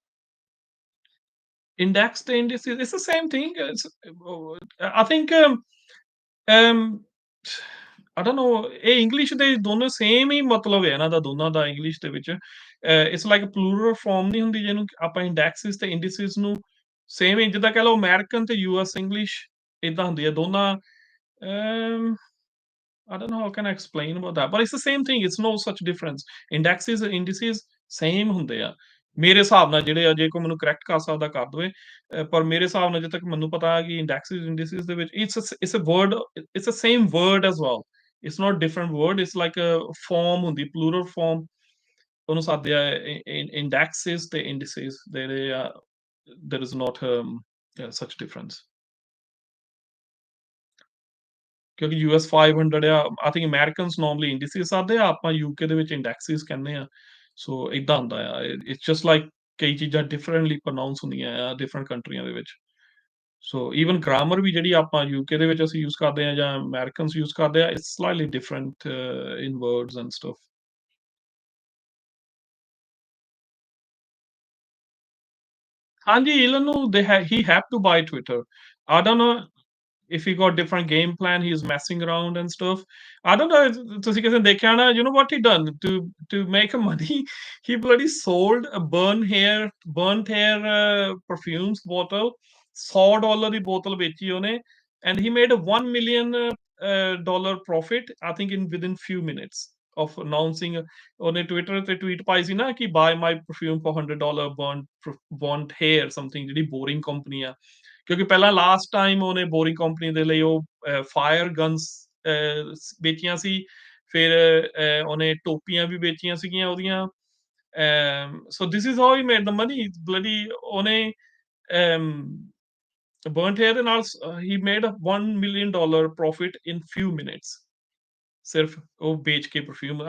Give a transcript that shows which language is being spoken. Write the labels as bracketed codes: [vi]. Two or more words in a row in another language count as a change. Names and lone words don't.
[en] Indexed indices, it's the same thing. I think I don't know, [pa] ਇਹ ਇੰਗਲਿਸ਼ ਦੇ ਦੋਨੋਂ ਸੇਮ ਹੀ ਮਤਲਬ ਹੈ ਇਹਨਾਂ ਦਾ, ਦੋਨਾਂ ਦਾ ਇੰਗਲਿਸ਼ ਦੇ ਵਿੱਚ। [en] it's like plural form [pa] ਨਹੀਂ ਹੁੰਦੀ ਜਿਹਨੂੰ ਆਪਾਂ ਇੰਡੈਕਸਿਸ ਤੇ ਇੰਡੀਸਿਸ ਨੂੰ ਸੇਮ ਹੀ, ਜਿੱਦਾਂ ਕਹਿ ਲਓ ਅਮਰੀਕਨ ਤੇ [en] US English [pa] ਏਦਾਂ ਹੁੰਦੀ ਹੈ ਦੋਨਾਂ। [en] I don't know how can I explain about that, but it's the same thing. It's no such difference. Indexes and indices same [pa] ਹੁੰਦੇ ਆ ਮੇਰੇ ਹਿਸਾਬ ਨਾਲ, ਜਿਹੜੇ ਆ ਜੇ ਕੋਈ ਮੈਨੂੰ ਕਰੈਕਟ ਕਰ ਸਕਦਾ ਕਰ ਦੇਵੇ। ਪਰ ਮੇਰੇ ਹਿਸਾਬ ਨਾਲ ਜਿੱਥੇ ਤੱਕ ਮੈਨੂੰ ਪਤਾ ਹੈ ਕਿ [en] indexes indices [pa] ਦੇ ਵਿੱਚ [en] it's a word, it's a same word as well. it's not different word, it's like a form ਹੁੰਦੀ, plural form [pa] ਉਹਨੂੰ ਸਾਦੇ ਆ [en] indexes and indices. there is not such difference। [pa] ਕਿਉਂਕਿ US 500 ਆ, [en] I think Americans normally indices [pa] ਸਾਦੇ ਆ, ਆਪਾਂ UK ਦੇ ਵਿੱਚ ਇੰਡੈਕਸਿਸ ਕਹਿੰਦੇ ਆ। ਸੋ ਏਦਾਂ ਹੁੰਦਾ ਆ, [en] it's just like [pa] ਕਈ ਚੀਜ਼ਾਂ [en] differently pronounce [pa] ਹੁੰਦੀਆਂ ਆ ਡਿਫਰੈਂਟ ਕੰਟਰੀਆਂ ਦੇ ਵਿੱਚ। [en] so even grammar [pa] ਵੀ ਜਿਹੜੀ ਆਪਾਂ UK ਦੇ ਵਿੱਚ ਅਸੀਂ ਯੂਜ਼ ਕਰਦੇ ਆ ਜਾਂ ਅਮਰੀਕਨਸ ਯੂਜ਼ ਕਰਦੇ ਆ, [en] it's slightly different in words and stuff. ਹਾਂਜੀ, Elon ਨੂੰ he have to buy Twitter. I don't know if he got different game plan, he's messing around and stuff. I don't know, [pa] ਤੁਸੀਂ ਕਿਸੇ ਨੇ ਦੇਖਿਆ ਨਾ, [en] you know what he done to make money? He bloody sold a burnt hair perfumes bottle, $100 [pa] ਦੀ ਬੋਤਲ ਵੇਚੀ ਉਹਨੇ, [en] and he made a $1 million dollar profit, I think within few minutes of announcing। [pa] ਉਹਨੇ ਟਵਿੱਟਰ ਤੇ ਟਵੀਟ ਪਾਈ ਸੀ ਨਾ ਕਿ [en] buy my perfume for $100 burnt hair something, [pa] ਜਿਹੜੀ ਬੋਰਿੰਗ ਕੰਪਨੀ ਆ। ਕਿਉਂਕਿ ਪਹਿਲਾਂ [en] last time [pa] ਉਹਨੇ ਬੋਰਿੰਗ ਕੰਪਨੀ ਦੇ ਲਈ ਉਹ [en] fire guns [pa] ਵੇਚੀਆਂ ਸੀ, ਫਿਰ ਉਹਨੇ ਟੋਪੀਆਂ ਵੀ ਵੇਚੀਆਂ ਸੀਗੀਆਂ ਉਹਦੀਆਂ। [en] so this is how he made the money bloody. [pa] ਉਹਨੇ [en] burnt hair [pa] ਦੇ ਨਾਲ ਹੀ [en] made $1 million profit in few minutes, [pa] ਸਿਰਫ ਉਹ ਵੇਚ ਕੇ ਪਰਫਿਊਮ।